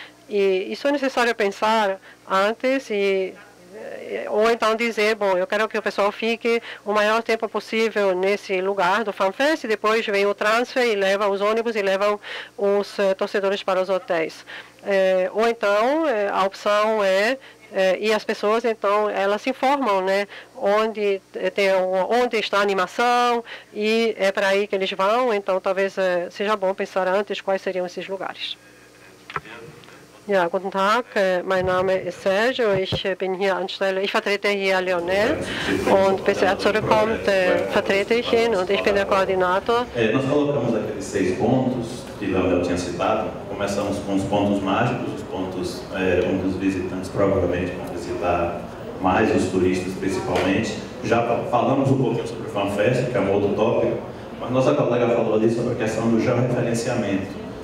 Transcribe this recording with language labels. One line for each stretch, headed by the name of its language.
Portuguese: E isso é necessário pensar antes ou então dizer, bom, eu quero que o pessoal fique o maior tempo possível nesse lugar do FanFest, e depois vem o transfer e leva os ônibus e levam os torcedores para os hotéis. Ou então a opção e as pessoas, então, elas se informam, né, onde está a animação, e é para aí que eles vão, então talvez seja bom pensar antes quais seriam esses lugares.
German: Ja, guten Tag, mein Name ist Sergio, ich vertrete hier Leonel, und bis er zurückkommt, vertrete ich ihn, und ich bin der Koordinator.
Portuguese: Nós colocamos aqueles 6 pontos que Leonel tinha citado. Começamos com os pontos mágicos, os pontos onde os visitantes provavelmente vão visitar mais, os turistas principalmente. Já falamos um pouquinho sobre o FanFest, que é um outro tópico, mas nossa colega falou ali sobre a questão do georreferenciamento.